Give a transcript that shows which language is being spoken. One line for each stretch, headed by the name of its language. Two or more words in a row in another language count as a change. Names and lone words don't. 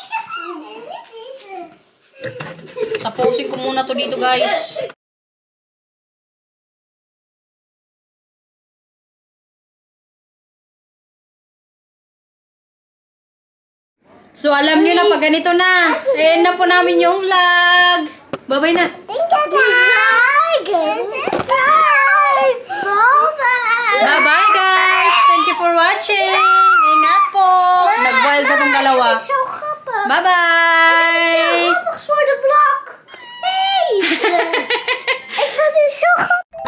Filipino: Tapusin ko muna to dito, guys. So, alam nyo na, pag ganito na. Ayan na po namin yung vlog. Bye-bye na. Bye-bye, guys.
English: Thank you for watching.
Filipino: Ingat po. Nag-wild na tong dalawa. Bye-bye.
Dutch: Voor de vlog. Hey! Ik ga nu zo